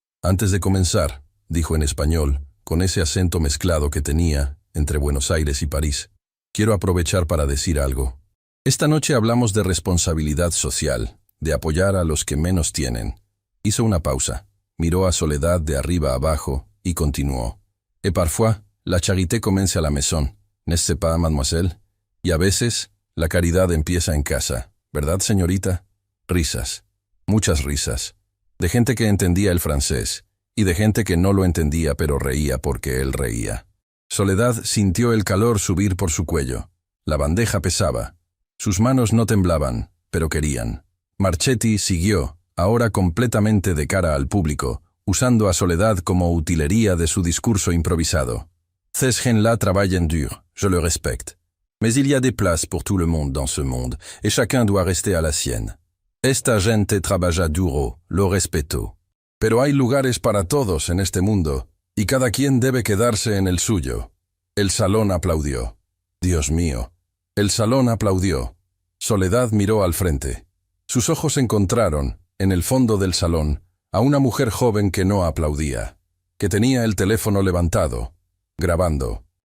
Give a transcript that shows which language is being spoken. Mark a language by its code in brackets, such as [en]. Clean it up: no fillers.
[es] Antes de comenzar, dijo en español, con ese acento mezclado que tenía entre Buenos Aires y París, quiero aprovechar para decir algo. Esta noche hablamos de responsabilidad social, de apoyar a los que menos tienen. Hizo una pausa, miró a Soledad de arriba abajo y continuó. [fr] Et parfois, la charité commence à la maison, n'est-ce pas, mademoiselle? [es] Y a veces, la caridad empieza en casa, ¿verdad, señorita? Risas, muchas risas, de gente que entendía el francés, y de gente que no lo entendía pero reía porque él reía. Soledad sintió el calor subir por su cuello. La bandeja pesaba. Sus manos no temblaban, pero querían. Marchetti siguió, ahora completamente de cara al público, usando a Soledad como utilería de su discurso improvisado. [fr] Ces gens-là travaillent dur, je le respecte. Mais il y a des places pour tout le monde dans ce monde, et chacun doit rester à la sienne. [es] Esta gente trabaja duro, lo respeto. Pero hay lugares para todos en este mundo, y cada quien debe quedarse en el suyo. El salón aplaudió. Dios mío. El salón aplaudió. Soledad miró al frente. Sus ojos encontraron, en el fondo del salón, a una mujer joven que no aplaudía, que tenía el teléfono levantado, grabando.